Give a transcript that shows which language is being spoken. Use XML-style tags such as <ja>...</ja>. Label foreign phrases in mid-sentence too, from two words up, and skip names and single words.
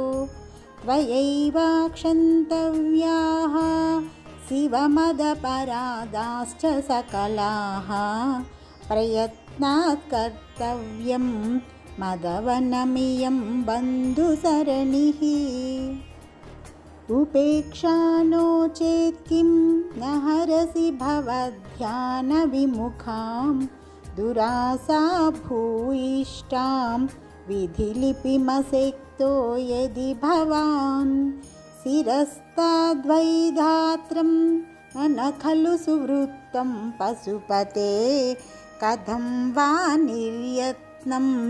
<sa>త్వయైవాక్షन्तవ్యాః శివమదపరాదాశ్చ సకలాః ప్రయత్నాత్ కర్తవ్యం మదవనమియం బంధుసరణిః ఉపేక్షా नो चेत् किं न हरसि भवध्यानविमुखां दुरासा भूयिष्ठां विधिलिपिमसेक्तो यदि भवान् शिरस्ताद्वैधात्रं न खलु सुवृत्तं पशुपते कथं वा निर्यत्नं</sa>